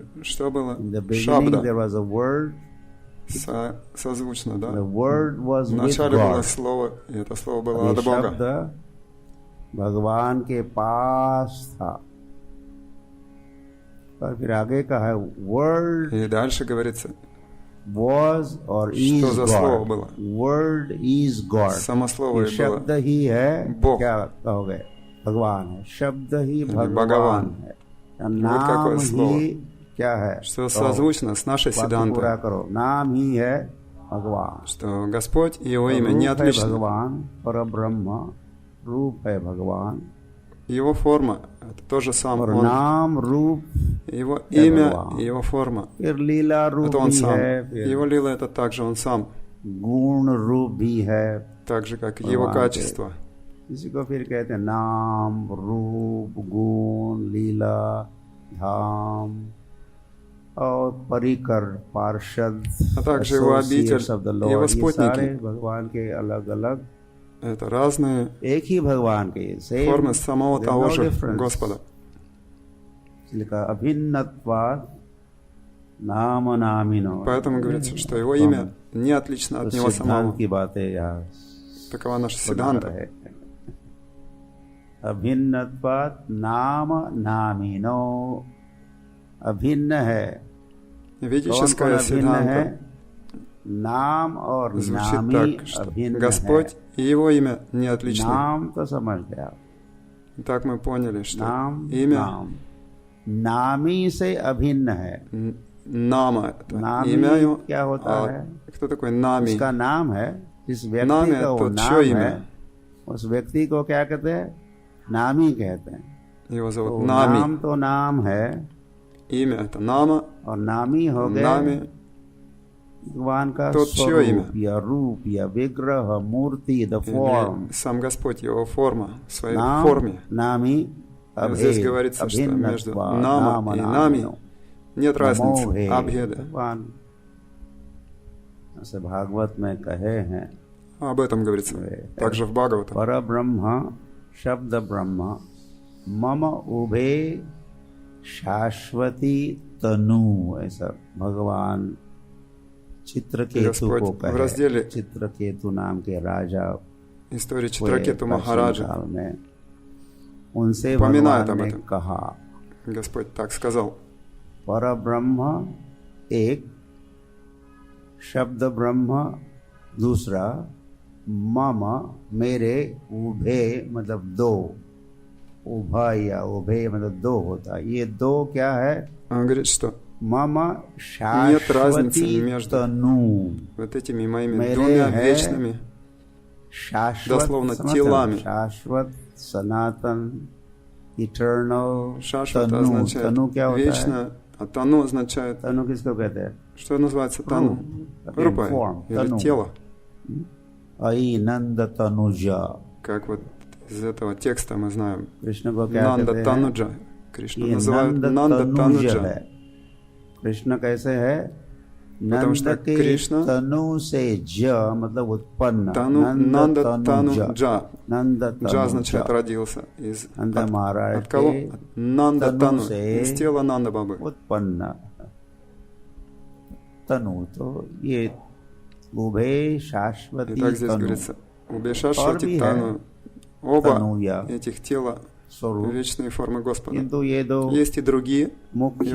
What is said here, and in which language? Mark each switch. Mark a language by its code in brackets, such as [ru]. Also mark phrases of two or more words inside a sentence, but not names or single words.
[ru] что было? [en] In the beginning [ru] Шабда. [en] there was a word. [ru] Созвучно, да? [en] The word was with [ru] Вначале было [en] God. [ru] слово, и это слово было [hi] ये [ru] от Бога. [hi] शब्द भगवान के पास था. और फिर आगे का है word [ru] И дальше говорится, [en] was और is [ru] что за слово [en] God. [ru] было? [en] Word is God. [ru] Само слово [hi] ये [ru] и было. [hi] शब्द ही है. [ru] Бог. [hi] क्या कहोगे? भगवान है. शब्द ही भगवान भगवान. है. [ru] Вот [hi] नाम [ru] какое слово. [hi] ही क्या है? [ru] Что созвучно с нашей [hi] बाकी पूरा [ru] Сидантой, [hi] करो. नाम ही है भगवान. [ru] что Господь и Его имя не [hi] रूप है [ru] отлично. [hi] भगवान. परब्रह्म रूप है भगवान. [ru] Его форма — это то же [hi] और [ru] самое. [hi] नाम रूप [ru] Его [hi] है [ru] имя [hi] भगवान. [ru] и Его форма [hi] फिर लीला — रूप [ru] это Он [hi] भी [ru] сам. [hi] है. फिर [ru] Его лила — это также Он сам, [hi] गुण रूप भी है. [ru] так же, как и Его [hi] भगवान [ru] качество. [hi] इसी को फिर कहते हैं नाम रूप गुण लीला धाम और परिकर पार्षद. [ru] А также Его обитель, Его [hi] ये सारे [ru] спутники. [hi] भगवान के अलग अलग [ru] Это разные [hi] एक ही भगवान के [ru] формы самого того же [en] difference. [ru] Господа. [sa] लिखा अभिन्नत्वात् नाम नामिनो. [ru] Поэтому говорится, что Его имя не отлично от Него самого. [hi] की बातें यहाँ [ru] Такова наша [hi] बना [ru] Сиданта. [hi] रहे. [sa] अभिन्नत्वात् नाम नामिनो. [hi] अभिन्न है. [ru] Ведическая [hi] कौन-कौन अभिन्न है? [ru] Сиданта [hi] नाम और [ru] звучит [hi] नामी [ru] так, что [hi] अभिन्न [ru] Господь [hi] है. [ru] и Его имя не отличны. [hi] नाम तो समझ गया. [ru] Так мы поняли, что [hi] नाम [ru] имя [hi] नाम नामी से अभिन्न है. [ru] Нама — это [hi] नामी [ru] имя Его. [hi] क्या होता है? [ru] Кто такой Нами? [hi] उसका नाम है. जिस व्यक्ति नाम है का वो तो नाम चो है, [ru] имя. [hi] उस व्यक्ति को क्या कहते हैं? नामी कहते हैं. [ru] Его [hi] तो [ru] зовут Нами. [hi] नाम तो नाम है [ru] Имя — это Нама. [hi] और नामी हो गए [ru] Нами [hi] भगवान का [ru] तो чье имя? [hi] स्वरूप या रूप या विग्रह मूर्ति [en] the form. [ru] или сам Господь, Его форма, в своей [hi] नाम [ru] форме. [hi] नामी [ru] Здесь говорится, что между Нама и Нами нет разницы, абхеда. [hi] ऐसे भागवत में कहे हैं, [ru] об этом говорится также в Бхагавата. [sa] परब्रह्म शब्द ब्रह्म मम उभे शाश्वती तनु, [hi] ऐसा भगवान चित्रकेतु को कहे। चित्रकेतु नाम के राजा [ru] истории Читракету Махараджа [hi] में उनसे भगवान ने कहा, [ru] Господь так сказал, [hi] परब्रह्म एक, शब्द ब्रह्म दूसरा, मम मेरे, उभे मतलब दो, उभा या उभे मतलब दो होता है। ये दो क्या है? [ru] Он говорит, что [hi] मम [ru] нет разницы [hi] शाश्वती [ru] между [hi] तनु, [ru] вот этими моими двумя вечными, дословно телами. [hi] शाश्वत, सनातन, इटर्नल। [ru] Шашват [hi] तनु, [ru] означает [hi] तनु क्या होता है? [ru] вечно, а тану означает, [hi] तनु किसको कहते हैं? [ru] что называется тану? Рупа или тело. [hi] नंद तनुजा, [ru] Как вот из этого текста мы знаем. [hi] कृष्ण को क्या [ru] Нанда [hi] कहते हैं? [ru] Тануджа. Кришну [hi] ये [ru] называют [hi] नंद [ru] Нанда [hi] तनुज [ru] Тануджа. [hi] है। कृष्ण कैसे है? [ru] Потому [hi] नंद [ru] что [hi] के [ru] Кришна [hi] तनु से ज मतलब उत्पन्न, [ru] Тану, Нанда Тануджа. [hi] नंद [ru] Джа означает родился. Из, [hi] नंद महाराज [ru] от кого? [hi] के [ru] От Нанда [hi] तनु [ru] Тану. [hi] से [ru] Из тела Нанда Бабы. [hi] उत्पन्न तनु, तो ये [sa] उभे शाश्वती [ru] И так здесь [hi] तनु, [ru] говорится. Убешашвати Тану. Оба [hi] तनुया [ru] этих тела [hi] स्वरूप, [ru] вечные формы Господа. [hi] किंतु ये दो [ru] Есть и другие [hi] मुख्य